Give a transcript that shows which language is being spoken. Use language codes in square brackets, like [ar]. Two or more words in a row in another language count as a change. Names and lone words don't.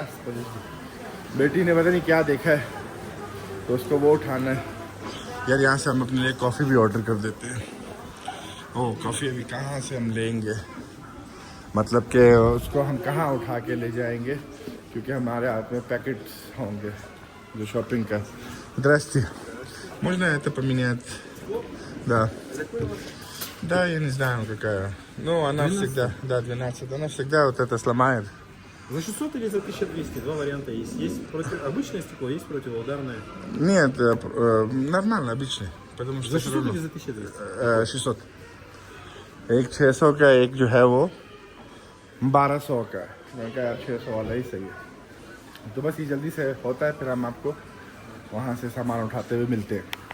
[hi] बेटी ने पता नहीं क्या देखा है, तो उसको वो उठाना है। यार यहाँ से हम अपने लिए कॉफ़ी भी ऑर्डर कर देते हैं। ओह, कॉफ़ी अभी कहाँ से हम लेंगे, मतलब कि उसको हम कहाँ उठा के ले जाएंगे, क्योंकि हमारे हाथ में पैकेट्स होंगे जो शॉपिंग का। [ru] Здрасте. Можно это поменять? Да. Да, я не знаю какая. Ну, она 12? Всегда, да, 12. Она всегда вот это сломает. За 600 или за 1200? Два варианта есть. Есть обычное стекло, есть противоударное. Нет, нормально, обычный. Потому что За 600 или за 1200? 600. [hi] एक 600 का, एक जो है वो 1200 का। मैं कहा यार 600 वाला ही सही है। तो बस ये जल्दी से होता है, फिर हम आपको वहाँ से सामान उठाते हुए मिलते हैं।